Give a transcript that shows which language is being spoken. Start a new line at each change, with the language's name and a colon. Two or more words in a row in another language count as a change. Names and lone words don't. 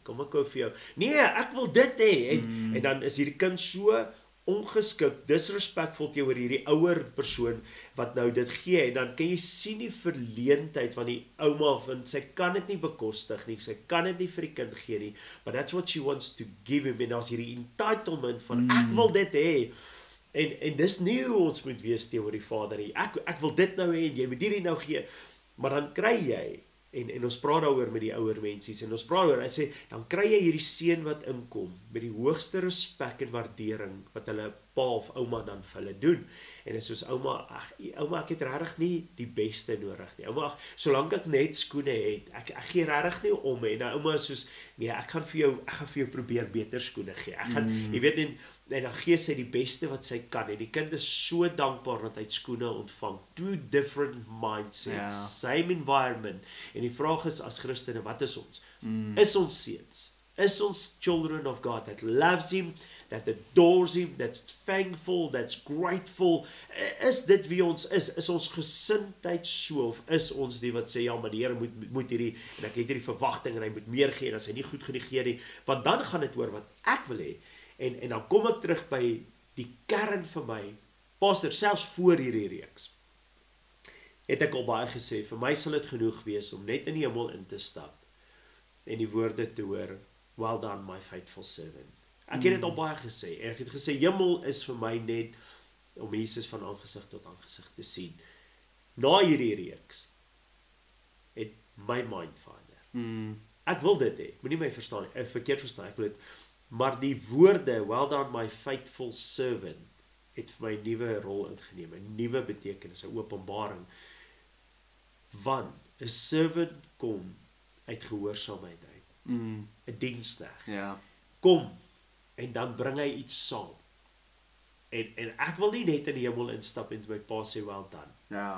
Afrikaans: Kom ek koop vir jou. Nee, ek wil dit hê en dan is hierdie kind so ongeskik, disrespectful teenoor hierdie ouer persoon wat nou dit gee en dan kan jy sien die verleentheid van die ouma want sy kan dit nie bekostig nie, sy kan dit nie vir die kind gee nie,
English: but that's what she wants to give him
Afrikaans: en daar's hierdie entitlement van ek wil dit hê en dis nie hoe ons moet wees teenoor die Vader nie, ek wil dit nou hê en jy moet hierdie nou gee, maar dan kry jy en ons praat daaroor met die ouer mensies en ons praat oor, hy sê, dan kry jy hierdie seun wat inkom met die hoogste respek en waardering wat hulle pa of ouma dan vir hulle doen. En is soos ouma, ouma ek het regtig nie die beste nodig nie. Ouma, solank ek net skoene het, ek gee regtig nie om en nou ouma is soos nee, ek gaan vir jou probeer beter skoene gee. Ek gaan jy weet en dan gee sy die beste wat sy kan en die kind is so dankbaar dat hy skoene ontvang.
English: Two different mindsets, same environment.
Afrikaans: En die vraag is as Christene, wat is ons? Is ons seuns? Is ons
English: children of God that loves him, that adores him, that's thankful, that's grateful?
Afrikaans: Is dit wie ons is? Is ons gesindheid so of is ons die wat sê ja, maar die Here moet hierdie en ek het hierdie verwagting en hy moet meer gee en as hy nie goed genoeg gee nie, want dan gaan dit oor wat ek wil hê. En dan kom ek terug by die kern vir my, pastor, selfs voor hierdie reeks, het ek al baie gesê, vir my sal dit genoeg wees om net in die hemel in te stap en die woorde te hoor,
English: well done my faithful servant.
Afrikaans: Ek het dit al baie gesê, en ek het gesê, hemel is vir my net om Jesus van aangesig tot aangesig te sien. Na hierdie reeks, het my mind verander. Ek wil dit hê, moenie my verstaan, verkeerd verstaan, ek wil dit, maar die woorde,
English: well done my faithful servant,
Afrikaans: het vir my 'n nuwe rol ingeneem, 'n nuwe betekenis, 'n openbaring. Want 'n servant kom uit gehoorsaamheid uit. 'n diensknegt. Kom en dan bring hy iets saam. En ek wil nie net in die hemel instap en my pa sê
English: well done.